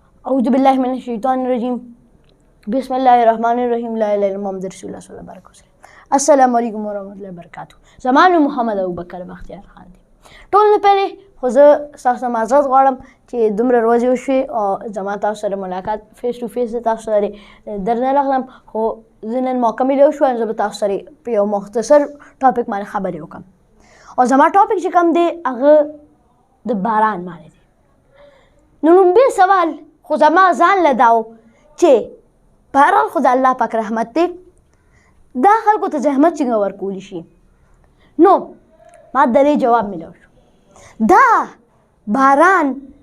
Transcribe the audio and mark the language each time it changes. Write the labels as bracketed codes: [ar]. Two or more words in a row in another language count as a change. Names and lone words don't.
[ar] اعوذ باللہ من الشیطان الرجیم بسم اللہ الرحمن الرحیم لا الہ الا اللہ محمد رسول اللہ صلی اللہ علیہ وسلم السلام علیکم ورحمۃ اللہ وبرکاتہ [ps] زما نوم [ar] محمد ابوبکر [ps] بختیار خان دی ټول نه پهلې خو زه ستاسو نه معذرت غواړم چې دومره ورځې وشوې او زما تاسو سره ملاقات فیس [en] to face [ps] تاسو سره درنه راغلم خو زه نن موقع مې شو زه به تاسو سره په یو مختصر ټاپک باندې خبرې وکړم او زما ټاپک چې کوم دی هغه د باران باندې دی نو لومبی سوال خو زما ځان له دا و چې بهرحال خو د الله پاک رحمت دی دا خلکو ته زحمت څنګه ورکولی شي نو ما د دې جواب میلو شو دا باران